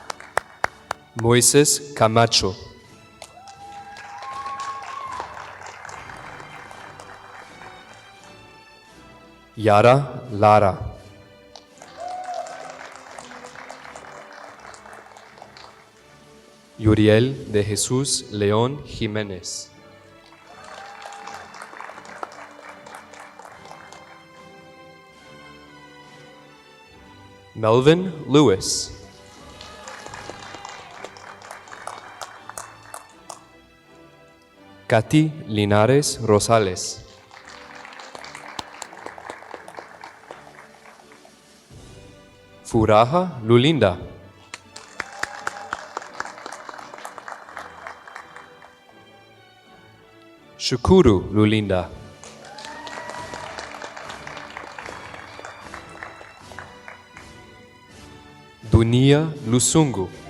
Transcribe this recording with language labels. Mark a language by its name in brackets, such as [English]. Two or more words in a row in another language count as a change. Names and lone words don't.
[Spanish] Moises Camacho. Yara Lara. Yuriel de Jesús León Jiménez. Melvin Lewis. Katy Linares Rosales. Furaha Lulinda. Shukuru Lulinda. Dunia Lusungu.